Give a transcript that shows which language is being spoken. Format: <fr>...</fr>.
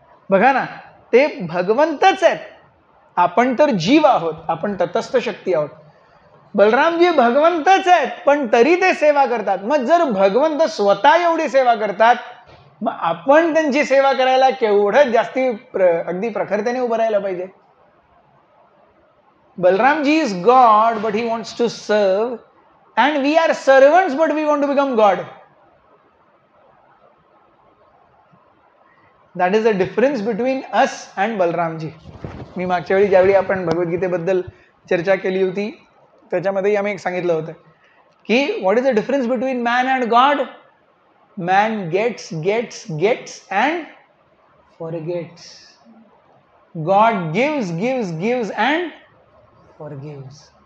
<mr>बघा ना, ते भगवंतच आहेत, आपण तर जीव आहोत, आपण तटस्थ शक्ती आहोत. बलरामजी भगवंतच आहेत, पण तरी ते सेवा करतात. मग जर भगवंत स्वतः एवढी सेवा करतात, मग आपण त्यांची सेवा करायला केवढं जास्ती अगदी प्रखरतेने उभं राहायला पाहिजे.</mr> <en>Balramji is God but he wants to serve, and we are servants but we want to become God. That is the difference between us and Balramji.</en> <mr>मी मागच्या वेळी ज्यावेळी आपण भगवद्गीतेबद्दल चर्चा केली होती त्याच्यामध्ये आम्ही एक सांगितलं होतं की</mr> <en>what is the difference between man and God? Man gets and forgets. God gives and forgives.</en>